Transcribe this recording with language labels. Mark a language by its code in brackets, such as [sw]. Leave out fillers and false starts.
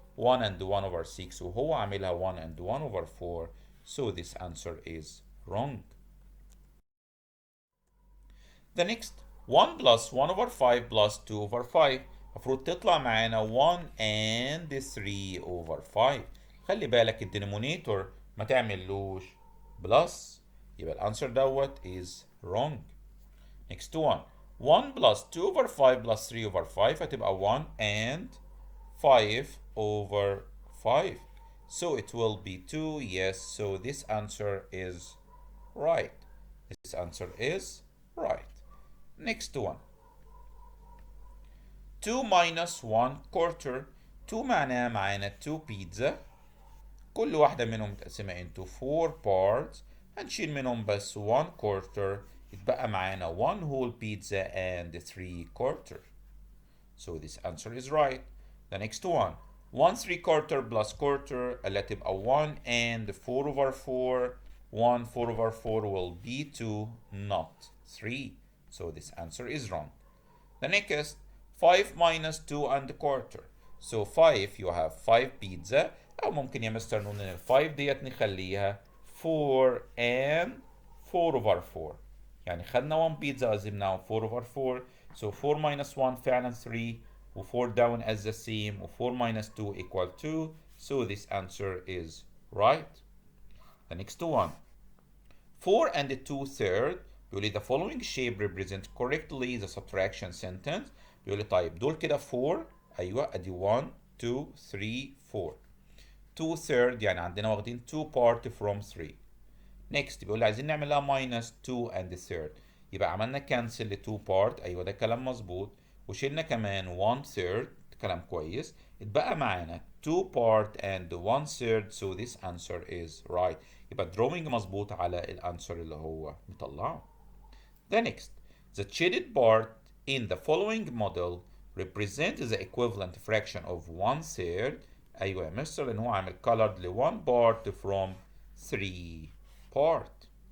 [en] 1 and 1 over 6 [ar] وهو عاملها [en] 1 and 1 over 4. So this answer is wrong. The next 1 plus 1 over 5 plus 2 over 5 [ar] المفروض تطلع معانا [en] 1 and 3 over 5. [ar] خلي بالك الدينومينيتور ما تعملوش بلس يبقى الانسر دوت [en] is wrong. Next one 1 plus 2 over 5 plus 3 over 5 [ar] هتبقى [en] 1 and 5 over 5. So it will be 2. Yes, so this answer is right. This answer is right. Next one 2 minus 1 quarter. [ar] 2 معناها معانا 2 pizza. كل واحدة منهم متقسمة [en] into 4 parts. [ar] هنشيل منهم بس 1 quarter. يتبقى معانا [en] 1 whole pizza and 3 quarter. So this answer is right. The next one 1 3 quarter plus quarter [ar] اللي تبقى [en] 1 and 4 over 4. 1 4 over 4 will be 2 not 3. So this answer is wrong. The next 5 minus 2 and a quarter. So 5 you have 5 pizza [ar] أو ممكن يا مستر نقول إن ال 5 ديت نخليها 4 and 4 over 4. يعني خدنا 1 pizza قسمناها 4 over 4. [en] So 4 minus 1 [ar] فعلا [en] 3 و 4 down as the same و 4 minus 2 equal 2. So this answer is right. The next one 4 and 2 third. [ar] بيقول لي [en] the following shape represent correctly the subtraction sentence. [ar] بيقول لي طيب دول كده 4. ايوه ادي 1 2 3 4. 2 third يعني عندنا واخدين [en] 2 part from 3. [ar] next بيقول لي عايزين نعمل لها minus 2 and third. يبقى عملنا cancel ل 2 part. ايوه ده كلام مظبوط. وشيلنا كمان 1 third. كلام كويس. اتبقى معانا [en] 2 part and 1 third. So this answer is right. [ar] يبقى drawing مظبوط على الانسر اللي هو مطلعه. [en] The next, the shaded part in the following model represent the equivalent fraction of 1 third. [ar] أيوة يا مستر لأن هو عامل colored ل [en] 1 part from 3 part.